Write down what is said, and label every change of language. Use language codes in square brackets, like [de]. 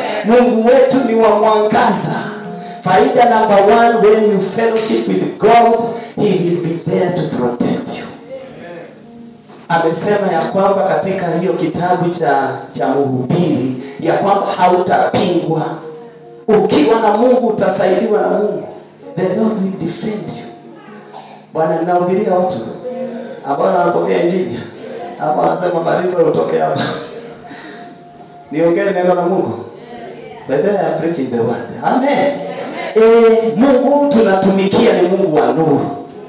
[sw] Mungu wetu ni wa mwangaza. [en] Faida number 1, when you fellowship with God, He will be there to protect you. [sw] Amesema ya kwamba katika hiyo kitabu cha Mhubiri ya kwamba hautapingwa. Ukiwa na Mungu utasaidiwa na Mungu. [en] The Lord will defend you. [sw] Bwana, ninahubiria watu ambao wanapokea injili. Hapa anasema Mariza utoke hapa. Niongee neno la Mungu. [en] But then I am preaching the word. [sw] Amen. Mungu tunatumikia ni Mungu wa nuru.